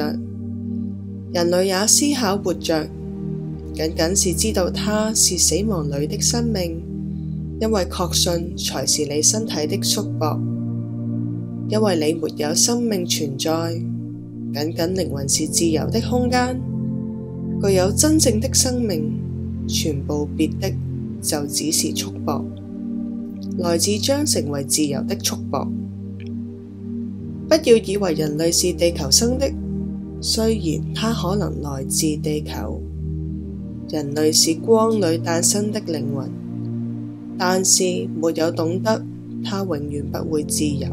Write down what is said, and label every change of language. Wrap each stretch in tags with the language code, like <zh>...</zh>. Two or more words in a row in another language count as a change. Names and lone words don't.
<zh>人類也思考活着，僅僅是知道它是死亡裏的生命，因為確信才是你身體的束縛。因為你沒有生命存在，僅僅靈魂是自由的空間，具有真正的生命，全部別的就只是束縛，來自將成為自由的束縛。不要以為人類是地球生的，雖然它可能來自地球。人類是光裏誕生的靈魂，但是沒有懂得，它永遠不會自由。</zh>